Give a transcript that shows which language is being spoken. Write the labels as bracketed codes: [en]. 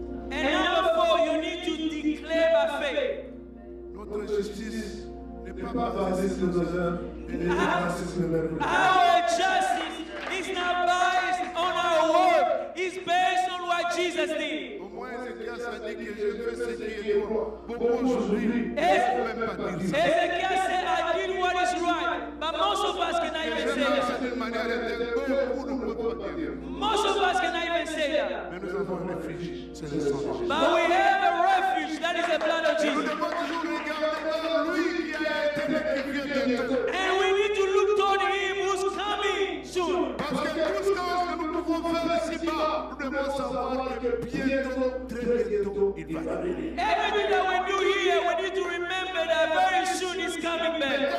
[en] And number 4, you need to declare by faith. [fr] Notre justice n'est pas basée sur nos œuvres et n'est pas basée sur nos œuvres. [en] Our justice is not based on our work. It's based on what Jesus did. [fr] Au moins, Ézéchias a dit que je fais ce qui est droit. Pour aujourd'hui, on ne peut même pas dire ça. [en] Ezekiel said, I did what is right. But most of us cannot even say that. [fr] D'une manière intérieure, beaucoup ne peuvent pas dire. [en] Most of us cannot even say that. [fr] Mais nous avons un refuge, c'est le sang de Jésus. [en] But we have a refuge, that is the blood of [fr] Nous [en] Jesus. [fr] devons toujours regarder vers lui qui a été le qui vient bientôt. [en] And we need to look toward him who's coming soon. [fr] Parce que tout ce que nous pouvons faire ici-bas, nous devons savoir que bientôt, très bientôt, il va venir. [en] Everything that we do here, we need to remember that very soon he's coming back.